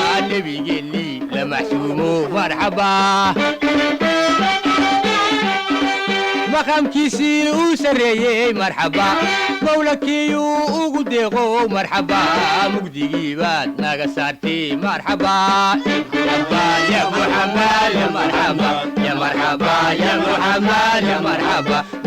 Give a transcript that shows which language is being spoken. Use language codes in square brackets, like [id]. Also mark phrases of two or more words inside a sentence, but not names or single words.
[so] Nabigeenni la maxsuumo, marxaba. Maqaamkiisii uu sarreeyey, marxaba. Mawlakii uu ugu deeqo, marxaba. Mugdigii baad naga saartay, marxaba. Marxaba, [ar] يا محمد، يا مرحبا. يا مرحبا، يا محمد، يا مرحبا.